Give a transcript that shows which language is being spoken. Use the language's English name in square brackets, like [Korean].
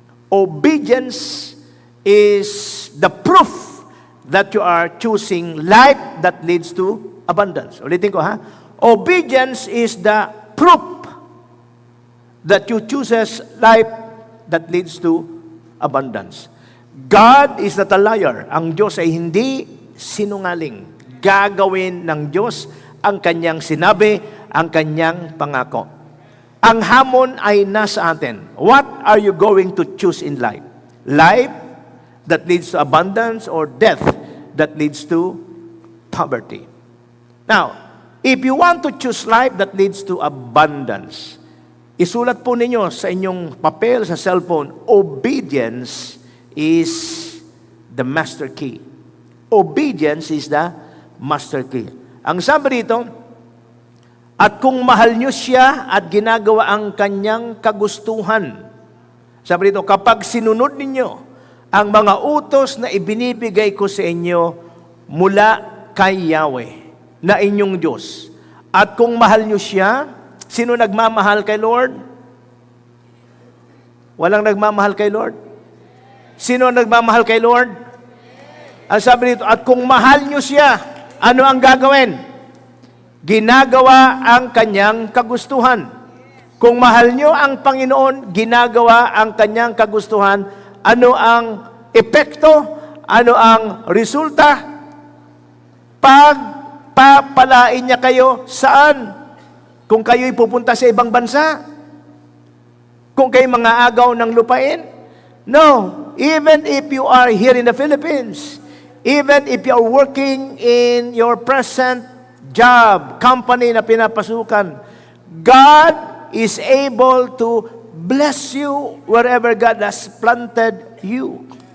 [English] Obedience is the proof that you are choosing life that leads to abundance. [Filipino] Ulitin ko ha. [English] Obedience is the proof that you chooses life that leads to abundance. God is not a liar. [Filipino] Ang Diyos ay hindi sinungaling. Gagawin ng Diyos ang kanyang sinabi, ang kanyang pangako. Ang hamon ay nasa atin. [English] What are you going to choose in life? Life that leads to abundance or death that leads to poverty? Now, if you want to choose life that leads to abundance, [Filipino] isulat po ninyo sa inyong papel, sa cellphone, [English] obedience is the master key. Obedience is the master key. [Filipino] Ang sabi rito, at kung mahal nyo siya at ginagawa ang kanyang kagustuhan. Sabi rito, kapag sinunod ninyo ang mga utos na ibinibigay ko sa inyo mula kay Yahweh na inyong Diyos. At kung mahal nyo siya, sino nagmamahal kay Lord? Walang nagmamahal kay Lord? Sino nagmamahal kay Lord? Ang sabi rito, at kung mahal nyo siya, ano ang gagawin? Ginagawa ang kanyang kagustuhan. Kung mahal nyo ang Panginoon, ginagawa ang kanyang kagustuhan, ano ang epekto, ano ang resulta? Pagpapalain niya kayo saan? Kung kayo'y pupunta sa ibang bansa? Kung kayo mga agaw ng lupain? [English] No. Even if you are here in the Philippines, even if you are working in your present job, company [Filipino] na pinapasukan, [English] God is able to bless you wherever God has planted you.